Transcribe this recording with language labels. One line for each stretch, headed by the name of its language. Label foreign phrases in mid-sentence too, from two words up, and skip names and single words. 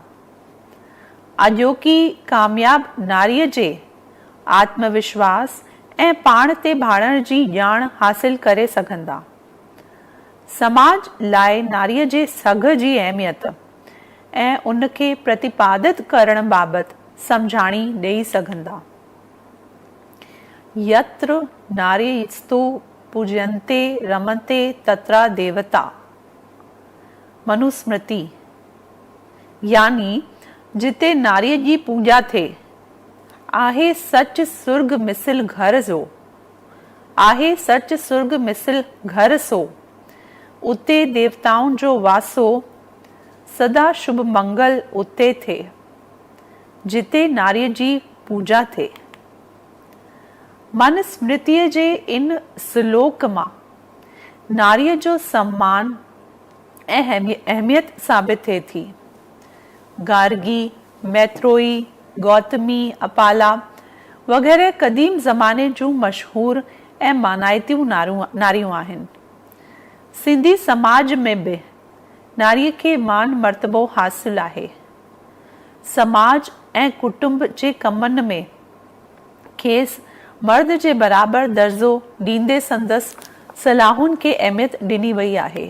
Sindhi: अॼोकी कामयाब नारीअ जे आत्मविश्वास ऐं पाण ते भाड़ण जी ॼाण हासिल करे सघंदा। समाज लाइ नारीअ जे सघ जी अहमियत ऐं उनखे प्रतिपादित करण बाबति सम्झाणी ॾेई सघंदा।
Sanskrit: यत्र नारीस्तु पूज्यन्ते रमन्ते तत्र देवता।
Sindhi: मनुस्मृति। यानी जिते नारीअ जी पूॼा थिए, आहे सच सुर्ग मिसिल घर जो, आहे सच सुर्ग मिसिल घर सो, उते देवताउनि जो वासो, सदा शुभ मंगल उते थे, जिते नारीअ जी पूॼा थिए। मनुस्मृतिअ जे इन श्लोक मां नारीअ जो सम्मान ऐं अहमियत साबित थिए थी। गार्गी, मैत्रेयी, गौतमी, अपाला वग़ैरह क़दीम ज़माने जूं मशहूर ऐं मानाइतियूं नारियूं आहिनि। सिंधी समाज में बि नारीअ खे मान मर्तबो हासिल आहे। समाज ऐं कुटुंब जे कमनि में खेसि मर्द जे बराबरि दर्जो ॾींदे संदसि सलाहुनि खे अहमियत ॾिनी वई आहे।